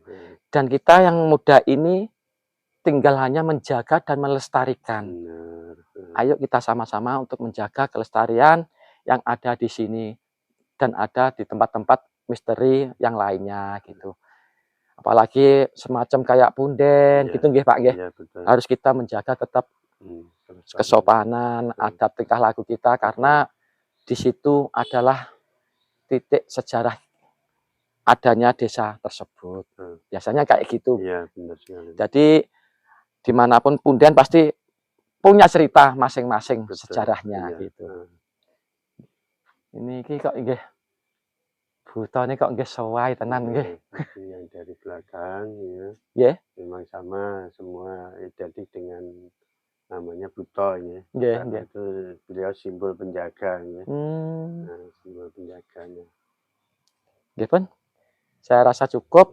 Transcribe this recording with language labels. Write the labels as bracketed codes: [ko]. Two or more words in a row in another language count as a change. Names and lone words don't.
[id] Dan kita yang muda ini tinggal hanya menjaga dan melestarikan. Benar. Ayo kita sama-sama untuk menjaga kelestarian yang ada di sini dan ada di tempat-tempat misteri yang lainnya gitu. Apalagi semacam kayak punden gitu nggih Pak nggih. Iya, betul. Harus kita menjaga tetap kesopanan, adab tingkah laku kita karena di situ adalah titik sejarah adanya desa tersebut. Biasanya kayak gitu. Iya, benar sekali. Jadi dimanapun punden pasti punya cerita masing-masing sejarahnya iya. gitu. [jv] Ini kok nggih butone kok nggih sewai tenan nggih. [id] Yang dari belakang ya. Nggih. Memang sama semua identik dengan namanya buto ya. Nggih, Karena nggih. itu beliau simbol penjaga ya. Nah, simbol penjaganya. [jv] Nggih pun. [id] Saya rasa cukup.